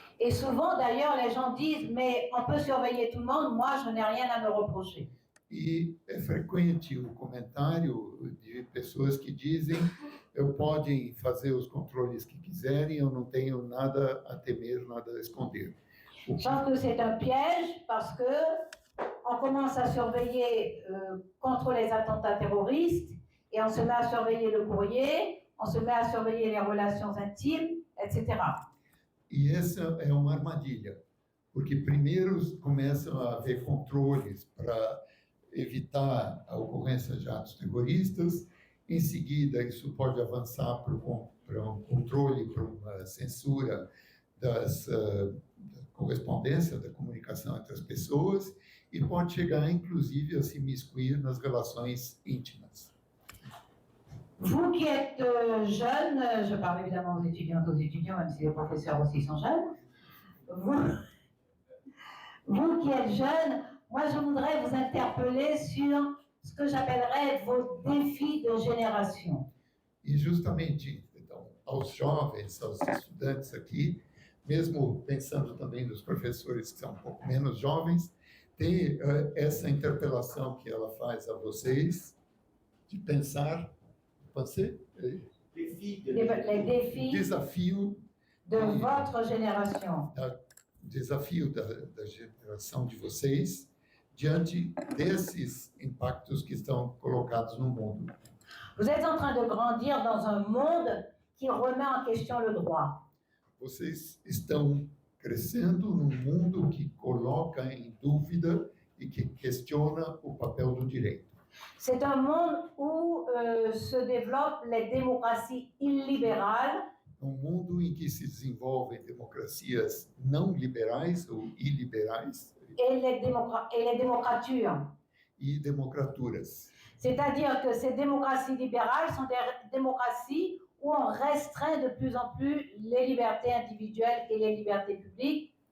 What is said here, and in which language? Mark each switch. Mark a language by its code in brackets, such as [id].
[fr] Et souvent, d'ailleurs, les gens disent, mais on peut surveiller tout le monde, moi, je n'ai rien à me reprocher. [pt] E é frequente o comentário de pessoas que dizem: podem fazer os controles que quiserem, eu não tenho nada a temer, nada a esconder. [fr] Je pense que c'est un piège parce que on commence à surveiller contre les attentats terroristes et on se met à surveiller le courrier, on se met à surveiller les relations intimes, etc. [pt] E essa é uma armadilha, porque primeiro começam a haver controles para evitar a ocorrência de atos terroristas, em seguida isso pode avançar para um controle, para uma censura da correspondência, da comunicação entre as pessoas, e pode chegar, inclusive, a se imiscuir nas relações íntimas. [fr] Vous qui êtes jeune, je parle évidemment aux étudiantes, aux étudiants, même si les professeurs aussi sont jeunes, vous qui êtes jeunes, moi je voudrais vous interpeller sur ce que j'appellerais vos défis de génération. [pt] E justamente, então, aos jovens, aos estudantes aqui, mesmo pensando também nos professores que são um pouco menos jovens, tem essa interpelação que ela faz a vocês, de pensar, [fr] Les défis [pt] desafio [fr] de votre génération. [pt] Desafio da geração de vocês diante desses impactos que estão colocados no mundo. [fr] Vous êtes en train de grandir dans un monde qui remet en question le droit. [pt] Vocês estão crescendo num mundo que coloca em dúvida e que questiona o papel do direito. [fr] C'est un monde où se développent les démocraties illibérales. [pt] Um mundo em que se desenvolvem democracias não liberais ou iliberais [fr] Et les démocratures. [pt] e democraturas. [fr] C'est-à-dire que ces démocraties libérales sont des démocraties où on restreint de plus en plus les libertés individuelles et les libertés publiques.